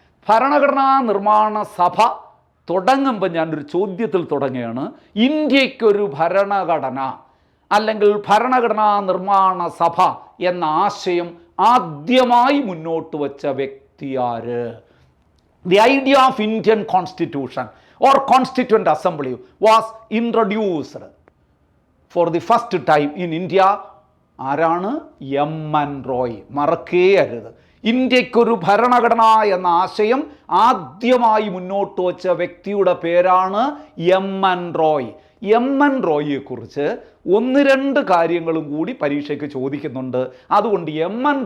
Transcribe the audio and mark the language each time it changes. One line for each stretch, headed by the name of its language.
Malayalam: ഭരണഘടനാ നിർമ്മാണ സഭ തുടങ്ങുമ്പോൾ ഞാനൊരു ചോദ്യത്തിൽ തുടങ്ങുകയാണ്. ഇന്ത്യക്കൊരു ഭരണഘടന അല്ലെങ്കിൽ ഭരണഘടനാ നിർമ്മാണ സഭ എന്ന ആശയം ആദ്യമായി മുന്നോട്ട് വച്ച വ്യക്തിയാര്?
English: The idea of Indian Constitution or Constituent Assembly was introduced for the first time in India.
Malayalam: ആരാണ്? M.N. റോയ്. മറക്കേ അരുത്. ഇന്ത്യക്കൊരു ഭരണഘടന എന്ന ആശയം ആദ്യമായി മുന്നോട്ട് വച്ച വ്യക്തിയുടെ പേരാണ് M.N. റോയ്. M.N. റോയിയെക്കുറിച്ച് ഒന്ന് രണ്ട് കാര്യങ്ങളും കൂടി പരീക്ഷയ്ക്ക് ചോദിക്കുന്നുണ്ട്. അതുകൊണ്ട് M.N.